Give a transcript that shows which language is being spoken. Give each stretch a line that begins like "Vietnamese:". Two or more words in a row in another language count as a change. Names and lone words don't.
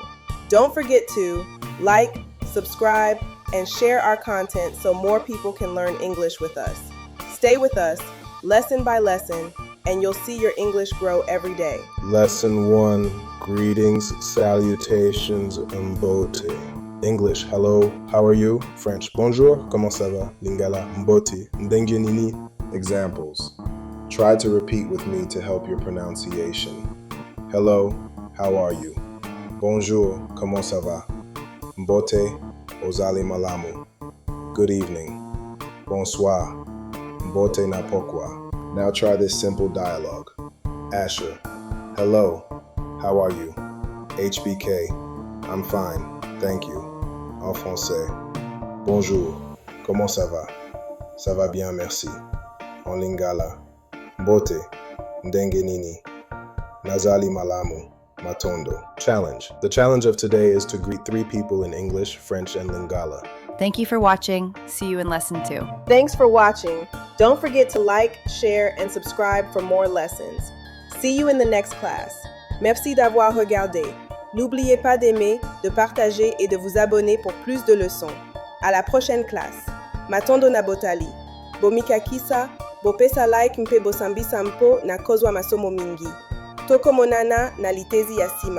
English: Don't forget to like, subscribe, and share our content so more people can learn English with us. Stay with us, lesson by lesson, and you'll see your English grow every day. Lesson 1, greetings, salutations, mbote. English, hello, how are you? French,
French: bonjour, comment ça va?
Lingala: Lingala, mbote, ndenge nini?
English: Examples. Try to repeat with me to help your pronunciation. Hello, how are you?
French: Bonjour, comment ça va?
Lingala: Mbote, ozali malamu.
English: Good evening.
Lingala: Bonsoir. Mbote na pokwa.
English: Now try this simple dialogue. Asher, hello, how are you? HBK, I'm fine, thank you.
French: En français, bonjour, comment ça va? Ça va bien, merci.
Lingala: En Lingala, mbote, ndenge nini? Nazali malamu, matondo.
English: Challenge. The challenge of today is to greet 3 people in English, French, and Lingala. Thank you for watching. See you in lesson 2. Thanks for watching. Don't forget to like, share, and subscribe for more lessons. See you in the next class.
French: Merci d'avoir regardé. N'oubliez pas d'aimer, de partager et de vous abonner pour plus de leçons. À la prochaine classe.
Lingala: Matondo na botali. Bomika kisa, bopesa like mpe bosambi sampo na kozwa masomo mingi. Toko monana na litezi ya sima.